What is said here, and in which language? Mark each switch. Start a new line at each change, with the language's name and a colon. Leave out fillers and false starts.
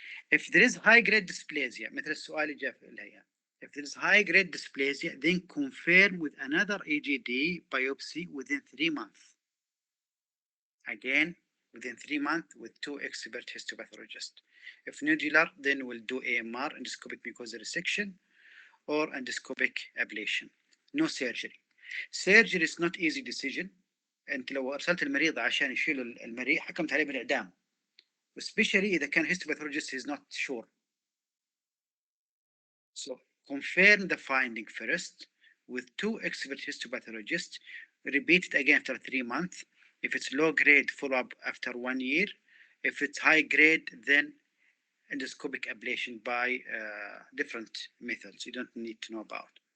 English: If there is high grade dysplasia,
Arabic: مثل السؤال اللي جاء في الهيئة,
English: if there is high grade dysplasia, then confirm with another EGD biopsy within 3 months. Again, within 3 months with two expert histopathologists. If nodular, then we'll do AMR, endoscopic mucosa resection, or endoscopic ablation. No surgery. Surgery is not easy decision.
Arabic: انت لو ارسلت المريض عشان يشيلوا المريء حكمت عليه بالاعدام.
English: Especially
Arabic: إذا كان
English: histopathologist is not sure. So confirm the finding first with two expert histopathologists. Repeat it again after 3 months. If it's low grade, follow up after 1 year. If it's high grade, then endoscopic ablation by different methods you don't need to know about.